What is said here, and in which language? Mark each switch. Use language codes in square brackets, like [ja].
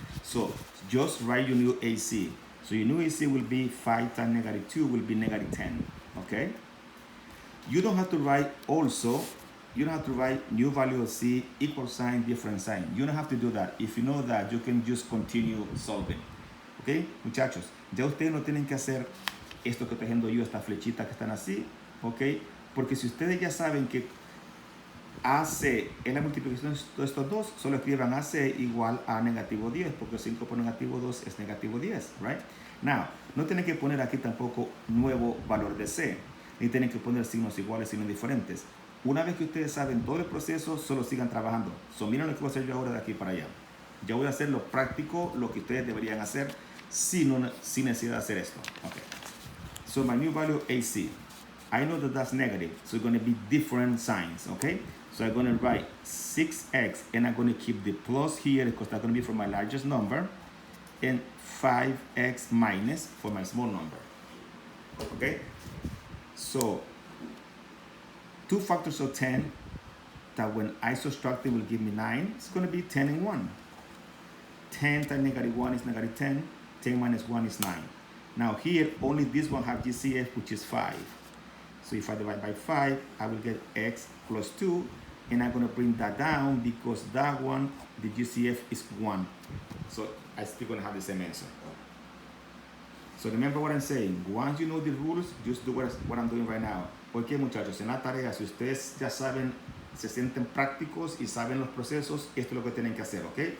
[en] So just write your new AC. So your new AC will be 5 times negative 2 will be negative 10. Okay? You don't have to write also, you don't have to write new value of C, equal sign, different sign. You don't have to do that. If you know that, you can just continue solving. Okay? [es] Muchachos, ya ustedes no tienen que hacer esto que estoy haciendo yo, estas flechitas que están así. Ok? Porque si ustedes ya saben que AC es la multiplicación de estos dos, solo escriban AC igual a negativo 10, porque 5 por negativo 2 es negativo 10, right? Now, no tienen que poner aquí tampoco nuevo valor de C, ni tienen que poner signos iguales, signos diferentes. Una vez que ustedes saben todo el proceso, solo sigan trabajando. So, miren lo que voy a hacer yo ahora de aquí para allá. Ya voy a hacer lo práctico, lo que ustedes deberían hacer sin necesidad de hacer esto. [en] Okay. So, my new value AC. I know that that's negative, so it's going to be different signs, okay? So I'm going to write 6x, and I'm going to keep the plus here because that's going to be for my largest number, and 5x minus for my small number, okay? So 2 factors of 10 that when I subtract it will give me 9. It's going to be 10 and 1. 10 times negative 1 is negative 10. 10 minus 1 is 9. Now here, only this one has GCF, which is 5. So if I divide by 5, I will get x plus 2. And I'm going to bring that down because that one, the GCF is 1. So I'm still going to have the same answer. So remember what I'm saying. Once you know the rules, just do what I'm doing right now. [es] Ok, muchachos, en la tarea, si ustedes ya saben, se sienten prácticos y saben los procesos, esto es lo que tienen que hacer, ok?